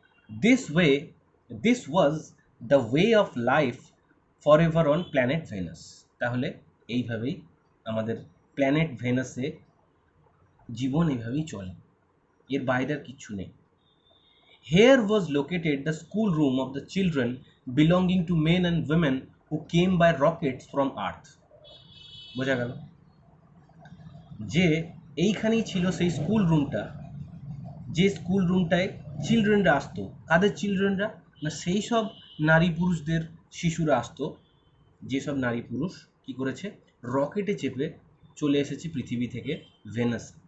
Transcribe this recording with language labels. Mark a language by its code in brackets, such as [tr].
[en] This was the way of life for ever on planet Venus. [bn] তাহলে এইভাবেই আমাদের planet ভেনাসে জীবন এইভাবেই চলে, এর বাইরে আর কিচ্ছু নেই। [en] Here was located the schoolroom of the children belonging to men and women who came by rockets from Earth. [bn] বোঝা গেল যে এইখানেই ছিল সেই স্কুল রুমটা, যে স্কুল রুমটায় চিলড্রেনরা আসতো। কাদের চিলড্রেনরা? না, সেই সব নারী পুরুষদের শিশুরা আসতো, যেসব নারী পুরুষ কী করেছে, রকেটে চেপে চলে এসেছে পৃথিবী থেকে ভেনাস।